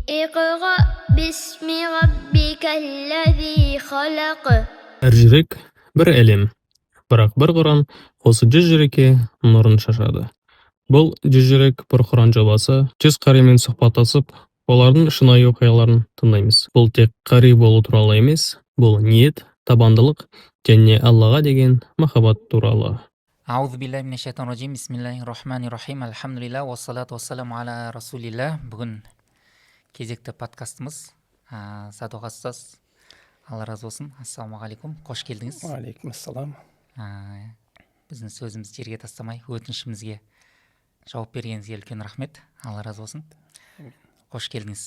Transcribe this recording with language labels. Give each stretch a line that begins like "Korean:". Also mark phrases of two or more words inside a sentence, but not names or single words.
Arabic: اقرأ باسم ربك الذي خلق.
Kazakh: Әр жүрек бір әлем, бірақ бір Құран осы 100 жүрекке нұрын шашады. Бұл 100 жүрек бір Құран жобасы, 100 қаримен сұхбаттасып, олардың шынайы оқиғаларын тыңдаймыз. Бұл тек қари болу туралы емес, бұл ниет, табандылық және Аллаға деген махаббат туралы.
Arabic: أعوذ بالله من الشيطان الرجيم. بسم الله الرحمن الرحيم. الحمد لله والصلاة والسلام على رسول الله.
Kazakh: Бүгін кезекті подкастымыз. Садуға ұстаз, Алла разы болсын. Ассалаумағалейкум. Қош келдіңіз.
Arabic: عليكم السلام.
Kazakh: Біздің сөзімізді жерге тастамай, өтінішімізге жауап бергеніңізге үлкен рахмет. Алла разы болсын. Қош келдіңіз.